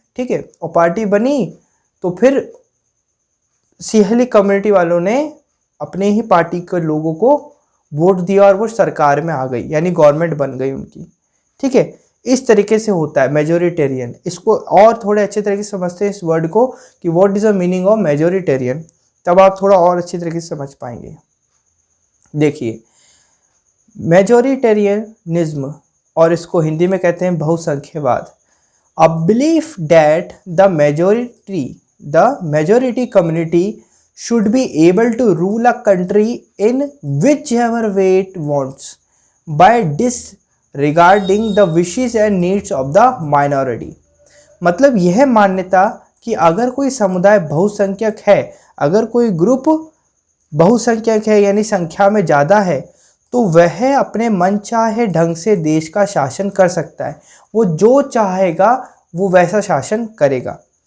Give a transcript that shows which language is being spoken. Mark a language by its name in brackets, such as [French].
[Hindi] ठीक है, और पार्टी बनी तो फिर सिंहली कम्युनिटी वालों ने अपने ही पार्टी के लोगों को वोट दिया और वो सरकार में आ गई, यानी गवर्नमेंट बन गई उनकी। ठीक है, इस तरीके से होता है मेजोरिटेरियन। इसको और थोड़े अच्छे तरीके से समझते हैं इस वर्ड को कि [English] what is the meaning of majoritarian, [Hindi] तब आप थोड़ा और अच्छी तरीके से समझ पाएंगे। देखिए, मेजोरिटेरियनिज्म, और इसको हिंदी में कहते हैं बहुसंख्यवाद, [English] A belief that the majority community should be able to rule a country in whichever way it wants by disregarding the wishes and needs of the minority। [Hindi] मतलब यह मान्यता कि अगर कोई समुदाय बहुसंख्यक है, अगर कोई ग्रुप बहुसंख्यक है यानी संख्या में ज़्यादा है, तो वह अपने मनचाहे ढंग से देश का शासन कर सकता है। वो जो चाहेगा वो वैसा शासन करेगा।